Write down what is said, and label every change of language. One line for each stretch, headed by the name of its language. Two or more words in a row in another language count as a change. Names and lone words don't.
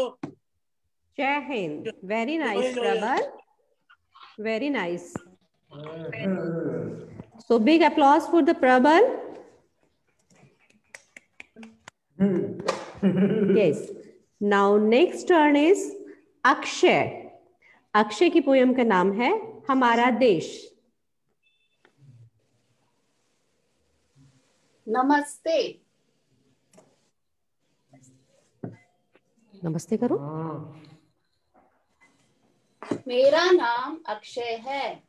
Hindi: जय हिंद.
English: very nice प्रबल. Very nice. So big applause for the Prabal. Yes. Now next turn is Akshay.
Hindi: अक्षय की पोयम का नाम है हमारा देश. नमस्ते. नमस्ते करो. मेरा नाम अक्षय है.